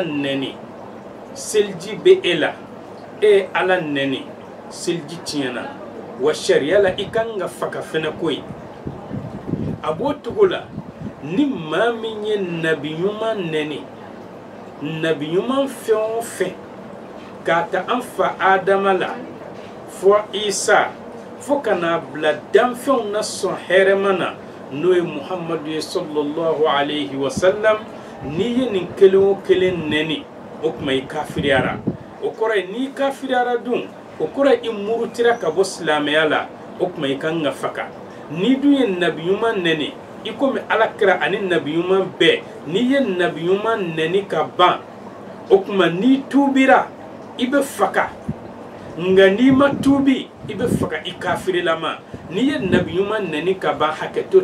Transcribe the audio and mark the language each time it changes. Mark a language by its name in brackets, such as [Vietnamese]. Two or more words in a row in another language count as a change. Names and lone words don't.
[Bambara] nɛni selji bɛ e la e ye ala nɛni selji tiɲɛna wa sariya la i kan ka faga fɛnɛ ko ye abo togo la ni maa min ye nabi ɲuman nɛni nabi ɲuman fɛn o fɛn k'a ta an fa adama la fɔ isa fo kana bla danfɛnw na sɔn hɛrɛma na n'o ye muhamadu ye [Arabic] صلى الله عليه وسلم [Bambara] n'i ye nin kelen o kelen nɛni o kuma i kafiriyara o kɔrɔ ye n'i kafiriyara dun o kɔrɔ ye i murutira ka bɔ silamɛya la o kuma i kan ka faga n'i dun ye nabi ɲuman nɛni i komi alakira ani nabi ɲuman bɛɛ n'i ye nabi ɲuman nɛni ka ban o kuma n'i tuubira i bɛ faga nga n'i ma tuubi i bɛ faga i kafirilama n'i ye nabi ɲuman nɛni ka ban hakɛto